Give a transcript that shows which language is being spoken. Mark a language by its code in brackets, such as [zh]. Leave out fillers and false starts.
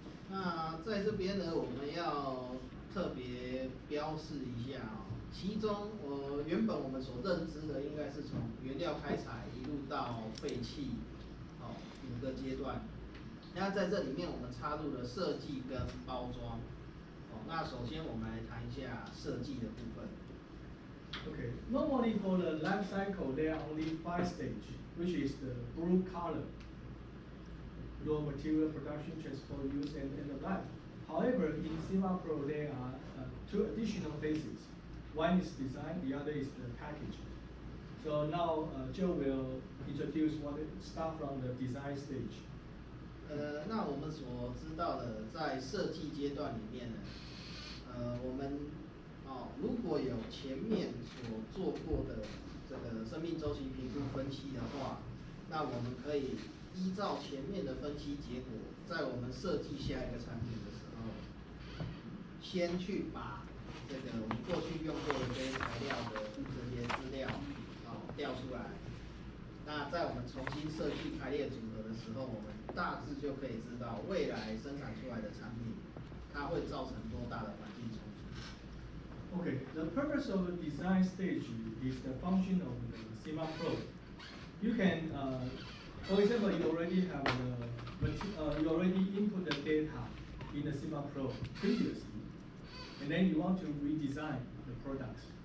[zh] 那在这边呢，我们要特别标示一下其中原本我们所认知的应该是从原料开采一路到废弃，5个阶段。那在这里面我们插入了设计跟包装。那首先我们来谈一下设计的部分。 [en] Okay, normally for the life cycle, there are only 5 stages, which is the blue color. Raw material production, transport, use, and end of life. However, in Sima Pro, there are 2 additional phases. One is design, the other is the package. So now Joe will introduce start from the design stage. [zh] 那我们所知道的，在设计阶段里面呢，我们如果有前面所做过的这个生命周期评估分析的话，那我们可以依照前面的分析结果，在我们设计下一个产品的时候，先去把这个我们过去用过的这些材料的这些资料调出来。那在我们重新设计排列组合的时候，我们大致就可以知道未来生产出来的产品，它会造成多大的环境冲击。 [en] Okay, the purpose of the design stage is the function of the Sima Pro. You can, for example, you already have you already input the data in the Sima Pro previously, and then you want to redesign the products.